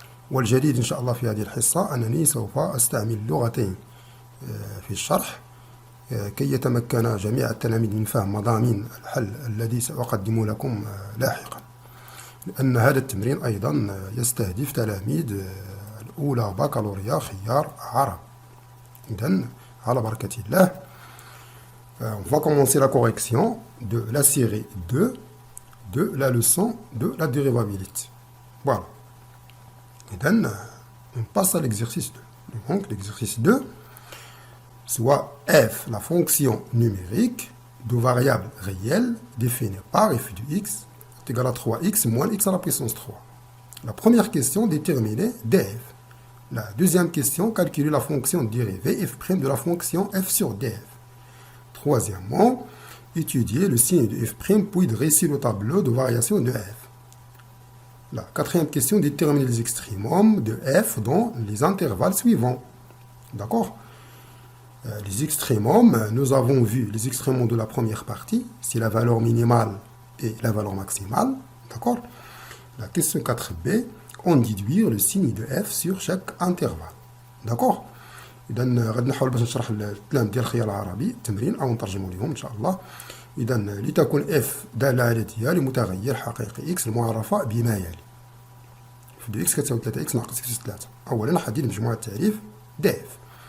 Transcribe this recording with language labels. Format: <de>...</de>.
<ar>والجديد إن شاء الله في هذه الحصة أنني سوف أستعمل لغتين في الشرح كي يتمكن جميع التلاميذ من فهم مضامين الحل الذي سأقدم لكم لاحقا، لأن هذا التمرين أيضا يستهدف تلاميذ الأولى بكالوريا خيار عرب. إذن على بركة الله</ar> <fr>on va commencer la correction de la série 2 de la leçon de la dérivabilité. Voilà. إذن on passe à l'exercice 2. Donc l'exercice 2, soit f, la fonction numérique de variable réelle définie par f de x est égal à 3x moins x à la puissance 3. La première question, déterminer df. La deuxième question, calculer la fonction dérivée f' de la fonction f sur df. Troisièmement, étudier le signe de f' puis dresser le tableau de variation de f. La quatrième question, déterminer les extrémums de f dans les intervalles suivants. D'accord? Les extrémums, nous avons vu les extrémums de la première partie, c'est la valeur minimale et la valeur maximale. D'accord? La question 4b, on déduire le signe de f sur chaque intervalle. d'accord.</fr> <ar>إذا غادي نحاول باش نشرح الكلام ديال الخيار العربي التمرين او نترجمه لهم ان شاء الله. اذا لتكون اف داله على تي لمتغير حقيقي اكس المعرفه بما يلي. اف دو اكس كتساوي 3 اكس ناقص اكس 3. اولا نحدد مجموعه التعريف دي اف.</ar>